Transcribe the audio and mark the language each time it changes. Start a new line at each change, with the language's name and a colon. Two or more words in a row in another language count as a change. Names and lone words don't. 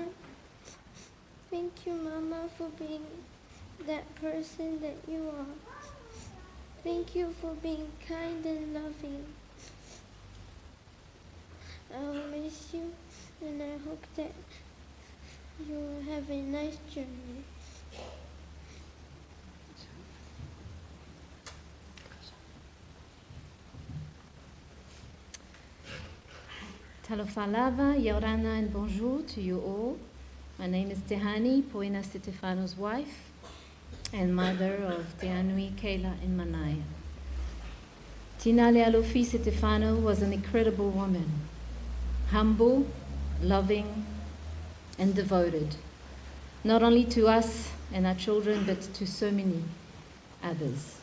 English: Thank you, Mama, for being that person that you are. Thank you for being kind and loving. I will miss you, and I hope that you will have a nice journey.
Samoan: Talofa lava, Yorana,
English: and bonjour to you all. My name is Tehani, Pouena Setefano's wife, and mother of Te Anui, Kayla, and Manaya. Tinā Lealofisā Setefano was an incredible woman. Humble, loving, and devoted, not only to us and our children, but to so many others.